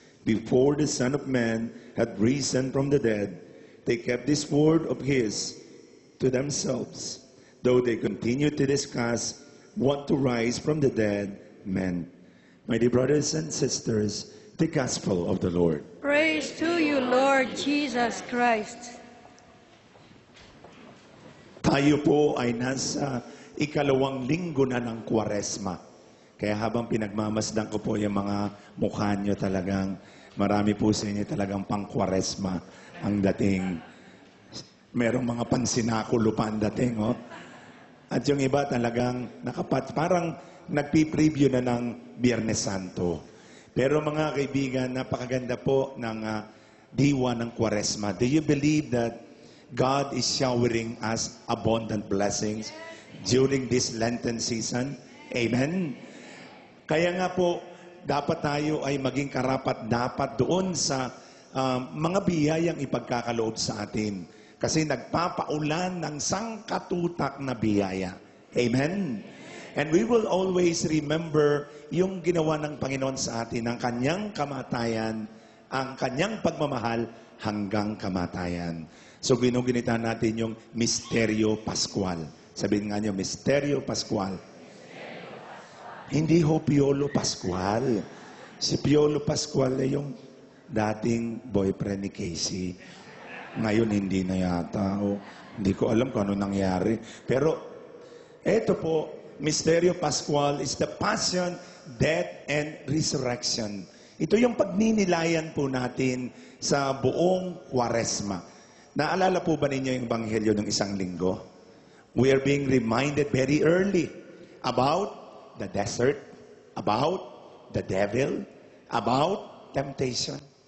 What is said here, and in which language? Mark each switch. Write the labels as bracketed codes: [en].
[en] Before the Son of Man had risen from the dead, they kept this word of his to themselves, though they continued to discuss what to rise from the dead meant. My dear brothers and sisters, the Gospel of the Lord. Praise to you, Lord Jesus Christ. [tl] Tayo po ay nasa ikalawang linggo na ng Kwaresma. Kaya habang pinagmamasdan ko po yung mga mukha nyo talagang, marami po sa inyo talagang pang-Kwaresma ang dating. Merong mga pansinakulo pa ang dating, oh. At yung iba talagang parang nagpi-preview na ng Biyernes Santo. Pero mga kaibigan, napakaganda po ng diwa ng Kwaresma. [en] Do you believe that God is showering us abundant blessings during this Lenten season? Amen? [tl] Kaya nga po, dapat tayo ay maging karapat-dapat doon sa mga biyayang ipagkakaloob sa atin. Kasi nagpapaulan ng sangkatutak na biyaya. Amen? [en] And we will always remember [tl] yung ginawa ng Panginoon sa atin, ng kanyang kamatayan ang kanyang pagmamahal hanggang kamatayan. So ginugunita natin yung Misteryo Pascual. Sabihin nga niyo, Misteryo Pascual. Hindi ho Piolo Pascual. Si Piolo Pascual ay yung dating boyfriend ni Casey. Ngayon hindi na yata. Hindi ko alam kung ano nangyari. Pero eto po, [en] Misteryo Pascual is the passion, death, and resurrection. [tl] Ito yung pagninilayan po natin sa buong Kwaresma. Naalala po ba ninyo yung Ebanghelyo ng isang linggo? [en] We are being reminded very early about the desert, about the devil, about temptation.